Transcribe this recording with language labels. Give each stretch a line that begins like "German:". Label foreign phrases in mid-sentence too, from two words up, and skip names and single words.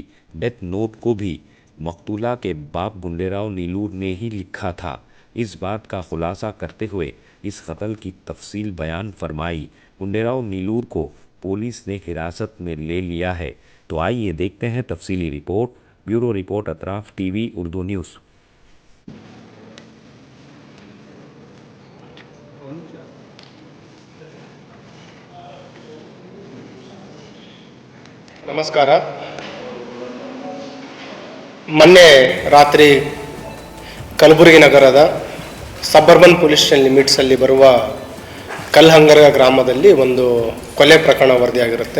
English: death note
Urdu: کو بھی مقتولہ کے باپ گنڈے راؤ نیلور نے ہی لکھا تھا. اس بات کا خلاصہ کرتے ہوئے اس قتل کی تفصیل بیان فرمائی. گنڈے راؤ نیلور کو پولیس نے حراست میں لے لیا ہے. تو آئیے دیکھتے ہیں تفصیلی رپورٹ.
English: bureau report
Urdu: اطراف ٹی وی اردو نیوز.
Kannada: ನಮಸ್ಕಾರ. ಮೊನ್ನೆ ರಾತ್ರಿ ಕಲಬುರಗಿ ನಗರದ
English: suburban police station
Kannada: ಲಿಮಿಟ್ಸಲ್ಲಿ ಬರುವ ಕಲ್ಹಂಗರ ಗ್ರಾಮದಲ್ಲಿ ಒಂದು ಕೊಲೆ ಪ್ರಕರಣ ವರದಿಯಾಗಿರುತ್ತೆ.